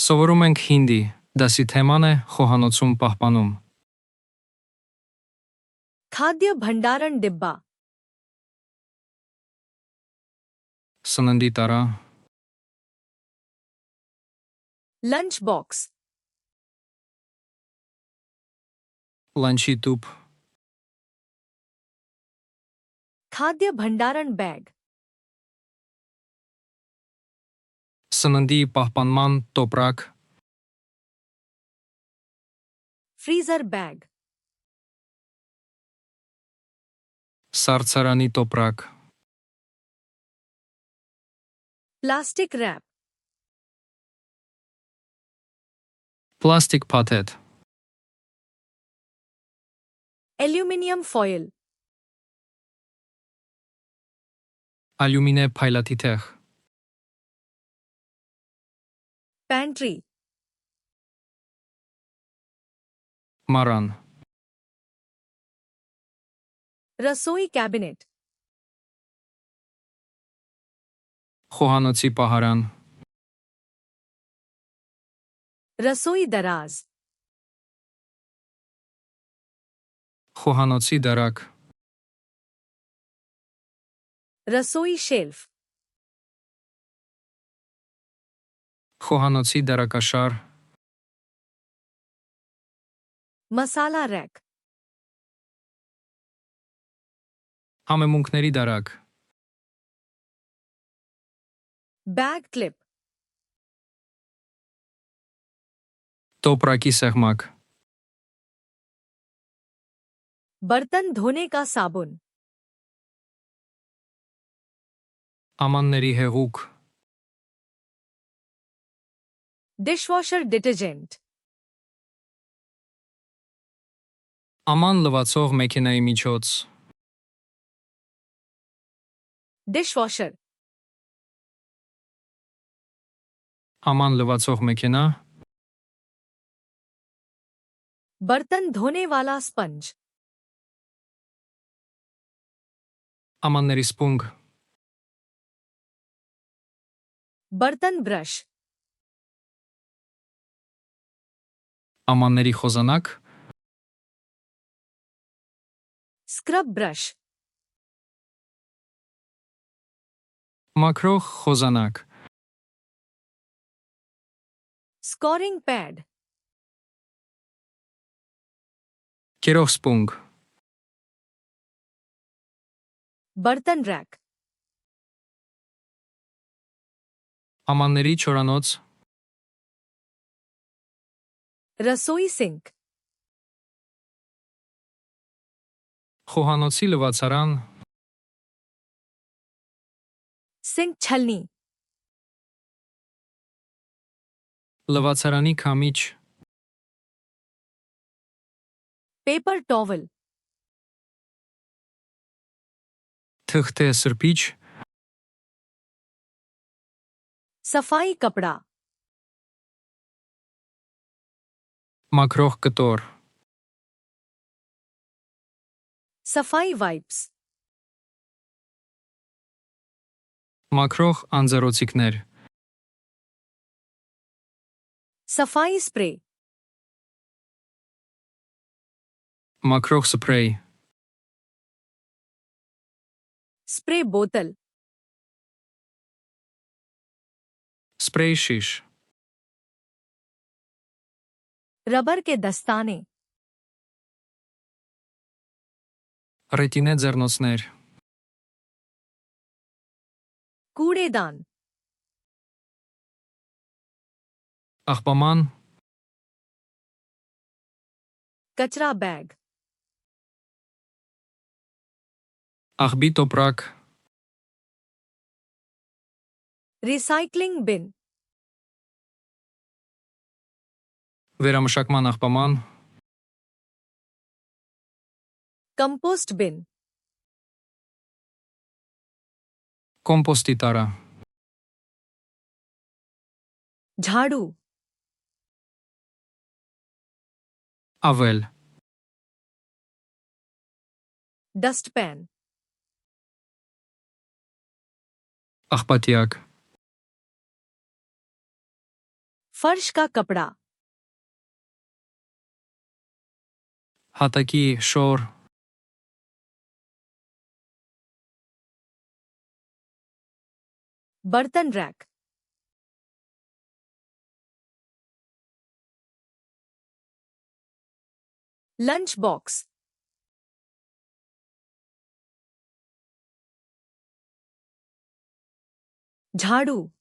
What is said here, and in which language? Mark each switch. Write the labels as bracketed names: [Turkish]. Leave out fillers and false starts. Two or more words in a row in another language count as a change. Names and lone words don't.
[Armenian] Սովորում ենք հինդի, դասի թեման է խոհանոցում պահպանում։ [Hindi] खाद्य भंडारण डिब्बा [Armenian] Սննդի տարա, [English] lunch box [Armenian] լանչի տուփ, [Hindi] खाद्य भंडारण बैग [Armenian] սննդի պահպանման տոպրակ, [English] freezer bag [Armenian] սառցարանի տոպրակ, [English] plastic wrap [Armenian] պլաստիկ փաթեթ, [English] aluminium foil [Armenian] ալյումինե փայլատիթեղ, [Hindi] पैंट्री [Armenian] մարան, [Hindi] रसोई कैबिनेट [Armenian] խոհանոցի պահարան, [Hindi] रसोई दराज [Armenian] խոհանոցի դարակ, [Hindi] रसोई शेल्फ [Armenian] խոհանոցի դարակաշար, [Hindi] मसाला रैक [Armenian] համեմունքների դարակ, [English] bag clip [Armenian] տոպրակի սեղմակ, [Hindi] बर्तन धोने का साबुन [Armenian] ամանների հեղուկ, [English] dishwasher detergent [Armenian] աման լվացող մեքենայի միջոց, [Hindi] डिशवॉशर [Armenian] աման լվացող մեքենա, [Hindi] बर्तन धोने वाला स्पंज [Armenian] ամանների սպունգ, [Hindi] बर्तन ब्रश [Armenian] ամանների խոզանակ, [English] scrub brush [Armenian] մաքրող խոզանակ, [English] scouring pad [Armenian] կերող սպունգ, [Hindi] बर्तन रैक [Armenian] ամանների չորանոց, [Hindi] रसोई सिंक [Armenian] խոհանոցի լվացարան, [Hindi] सिंक छलनी [Armenian] լվացարանի քամիչ, [English] paper towel [Armenian] թղթե սրբիչ, [Hindi] सफाई कपड़ा [Armenian] մաքրող կտոր, [Hindi] सफाई वाइप्स [Armenian] մաքրող անձեռոցիկներ, [Hindi] सफाई स्प्रे [Armenian] մաքրող սփրեյ, [English] spray bottle [Armenian] սպրեյ շիշ, [Hindi] रबर के दस्ताने [Armenian] ռետինե ձեռնոցներ, [Hindi] कूड़ेदान [Armenian] աղբաման, [Hindi] कचरा बैग [Armenian] աղբի տոպրակ, [English] recycling bin [Armenian] վերամշակման աղբաման, [English] compost bin [Armenian] կոմպոստի տարա, [Hindi] झाड़ू [Armenian] ավել, [Hindi] डस्टपैन [Armenian] աղբատյակ, [Hindi] फर्श का कपड़ा [Armenian] Հատակի շոր, [Hindi] बर्तन रैक [English] lunch box [Hindi] झाड़ू